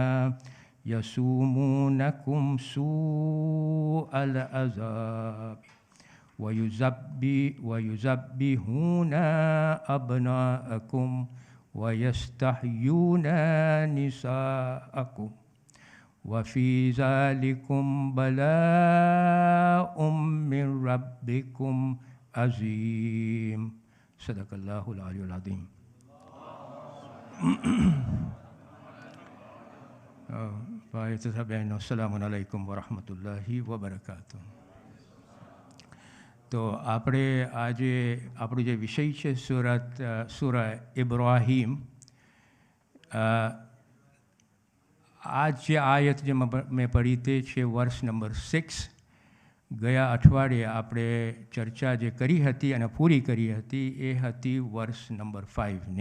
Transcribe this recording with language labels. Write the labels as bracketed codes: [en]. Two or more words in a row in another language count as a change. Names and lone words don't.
[ar] يسومونكم سوء العذاب ويذبحون أبناءكم ويستحيون نساءكم وفي ذلكم بلاء من ربكم عظيم. صدق الله العلي العظيم. [hi] भाई तथा बहनों, [ar] السلام عليكم ورحمة الله وبركاته. [gu] तो આપણે આજે આપણો જે વિષય છે સૂરા ઇબ્રાહીમ, आज જે આયત જે મેં પઢી તે છે વર્ષ નંબર 6। ગયા અઠવાડિયે આપણે ચર્ચા જે કરી હતી અને પૂરી કરી હતી એ હતી વર્ષ નંબર 5ની।